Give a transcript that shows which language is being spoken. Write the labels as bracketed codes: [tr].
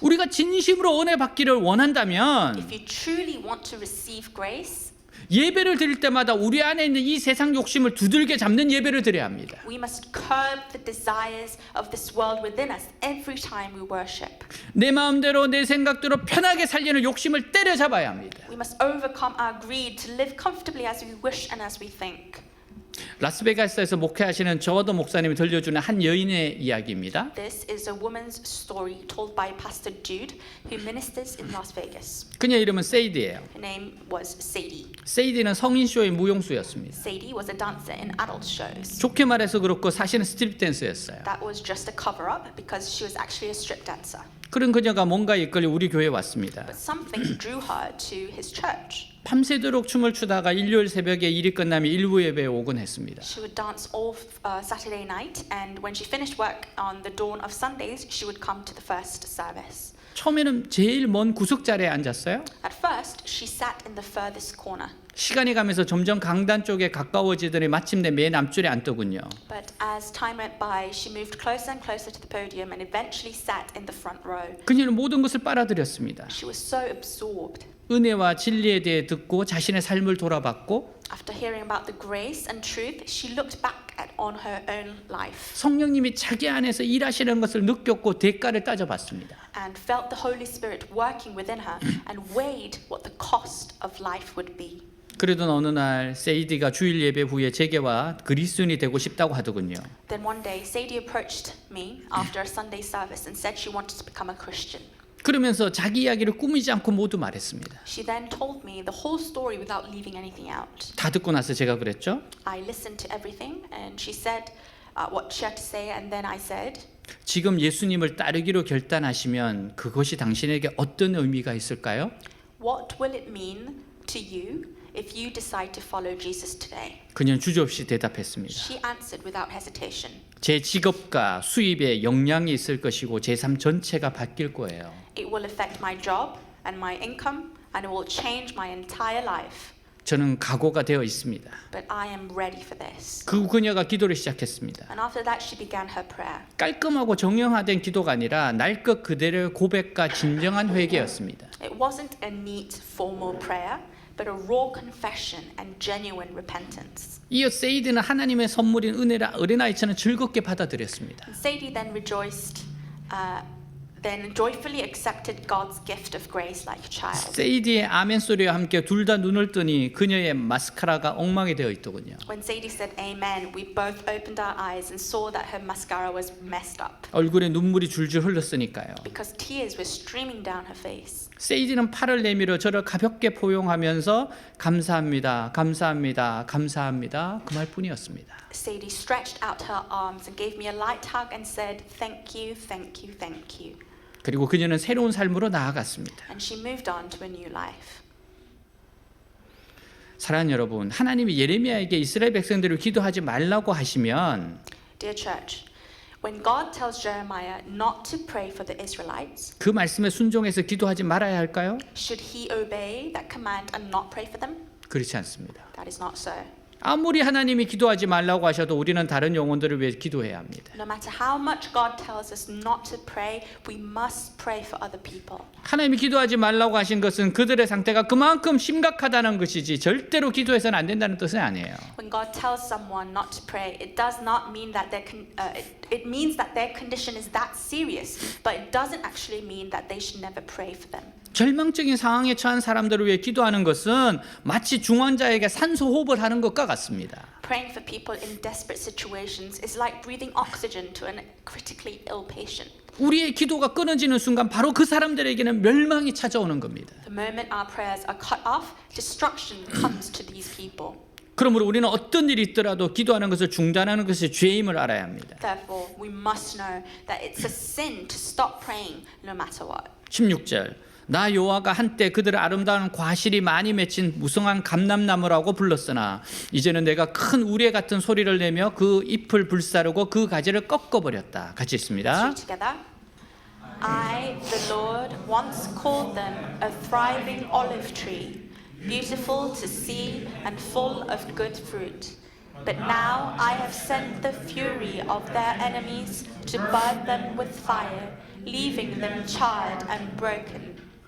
[ko] 우리가 진심으로 은혜 받기를 원한다면 [en] If you truly want to receive grace, [ko] 예배를 드릴 때마다 우리 안에 있는 이 세상 욕심을 두들겨 잡는 예배를 드려야 합니다. [en] we must curb the desires of this world within us every time we worship. [ko] 내 마음대로 내 생각대로 편하게 살려는 욕심을 때려잡아야 합니다. [en] We must overcome our greed to live comfortably as we wish and as we think. [ko] 라스베가스에서 목회하시는 저와도 목사님이 들려주는 한 여인의 이야기입니다. [en] This is a woman's story told by Pastor Jude, who ministers in Las Vegas. [ko] 그녀 이름은 세이디예요. [en] Her name was Sadie. [ko] 세이디는 성인쇼의 무용수였습니다. [en] Sadie was a dancer in adult shows. [ko] 좋게 말해서 그렇고 사실은 스트립 댄스였어요. [en] That was just a cover-up because she was actually a strip dancer. [ko] 그런 그녀가 뭔가 이끌려 우리 교회에 왔습니다. [en] But something drew her to his church. [ko] 밤새도록 춤을 추다가 일요일 새벽에 일이 끝나면 일부 예배에 오곤 했습니다. [en] She would dance all Saturday night, and when she finished work on the dawn of Sundays, she would come to the first service. [ko] 처음에는 제일 먼 구석자리에 앉았어요. [en] At first, she sat in the furthest corner. [ko] 시간이 가면서 점점 강단 쪽에 가까워지더니 마침내 맨 앞줄에 앉더군요. [en] But as time went by, she moved closer and closer to the podium and eventually sat in the front row. [ko] 그녀는 모든 것을 빨아들였습니다. [en] She was so absorbed. [ko] 은혜와 진리에 대해 듣고 자신의 삶을 돌아봤고 [en] After hearing about the grace and truth, she looked back on her own life [ko] 성령님이 자기 안에서 일하시는 것을 느꼈고 대가를 따져봤습니다. [en] and felt the Holy Spirit working within her and weighed what the cost of life would be. [ko] 그러던 어느 날 세이디가 주일 예배 후에 제게와 그리스도인이 되고 싶다고 하더군요. [en] Then one day, Sadie approached me after a Sunday service and said she wanted to become a Christian. [ko] 그러면서 자기 이야기를 꾸미지 않고 모두 말했습니다. [en] She then told me the whole story without leaving anything out. [ko] 다 듣고 나서 제가 그랬죠. [en] I listened to everything and she said what she had to say, and then I said, [ko] 지금 예수님을 따르기로 결단하시면 그것이 당신에게 어떤 의미가 있을까요? [en] What will it mean to you if you decide to follow Jesus today? [ko] 그녀는 주저없이 대답했습니다. [en] She answered without hesitation. [ko] 제 직업과 수입에 영향이 있을 것이고 제 삶 전체가 바뀔 거예요. [en] It will affect my job and my income, and it will change my entire life. [ko] 저는 각오가 되어 있습니다. [en] But I am ready for this. [ko] 그 그녀가 기도를 시작했습니다. [en] And after that, she began her prayer. [ko] 깔끔하고 정형화된 기도가 아니라 날 것 그대로의 고백과 진정한 회개였습니다. [en] It wasn't a neat formal prayer, but a raw confession and genuine repentance. [ko] 이어 세이드는 하나님의 선물인 은혜를 어린아이처럼 즐겁게 받아들였습니다. [en] And Sadie then rejoiced, then joyfully accepted God's gift of grace like a child. [ko] 세이디의 아멘 소리와 함께 둘 다 눈을 뜨니 그녀의 마스카라가 엉망이 되어 있더군요. [en] When Sadie said amen, we both opened our eyes and saw that her mascara was messed up [ko] 얼굴에 눈물이 줄줄 흘렀으니까요. [en] because tears were streaming down her face. [ko] 세이디는 팔을 내밀어 저를 가볍게 포용하면서 감사합니다, 감사합니다, 감사합니다 그 말뿐이었습니다. [en] Sadie stretched out her arms and gave me a light hug and said, "Thank you, thank you, thank you." [ko] 그리고 그녀는 새로운 삶으로 나아갔습니다. [en] And she moved on to a new life. [ko] 사랑하는 여러분, 하나님이 예레미야에게 이스라엘 백성들을 기도하지 말라고 하시면 [en] Dear church, when God tells Jeremiah not to pray for the Israelites, [ko] 그 말씀에 순종해서 기도하지 말아야 할까요? [en] should he obey that command and not pray for them? [ko] 그렇지 않습니다. [en] That is not so. [ko] 아무리 하나님이 기도하지 말라고 하셔도 우리는 다른 영혼들을 위해 기도해야 합니다. [en] No matter how much God tells us not to pray, we must pray for other people. [ko] 하나님이 기도하지 말라고 하신 것은 그들의 상태가 그만큼 심각하다는 것이지 절대로 기도해서는 안 된다는 뜻은 아니에요. [en] When God tells someone not to pray, it does not mean that it means that their condition is that serious, but it doesn't actually mean that they should never pray for them. [ko] 절망적인 상황에 처한 사람들을 위해 기도하는 것은 마치 중환자에게 산소 호흡을 하는 것과 같습니다. [en] Praying for people in desperate situations is like breathing oxygen to a critically ill patient. [ko] 우리의 기도가 끊어지는 순간 바로 그 사람들에게는 멸망이 찾아오는 겁니다. [en] The moment our prayers are cut off, destruction comes to these people. [ko] 그러므로 우리는 어떤 일이 있더라도 기도하는 것을 중단하는 것이 죄임을 알아야 합니다. [en] Therefore, we must know that it's a sin to stop praying no matter what. [ko] 16절 나 여호와가 한때 그들을 아름다운 과실이 많이 맺힌 무성한 감람나무라고 불렀으나 이제는 내가 큰 우레 같은 소리를 내며 그 잎을 불사르고 그 가지를 꺾어버렸다. 같이 읽습니다. [en] Let's read together. I, the Lord, once called them a thriving olive tree, beautiful to see and full of good fruit. But now I have sent the fury of their enemies to burn them with fire, leaving them charred and broken.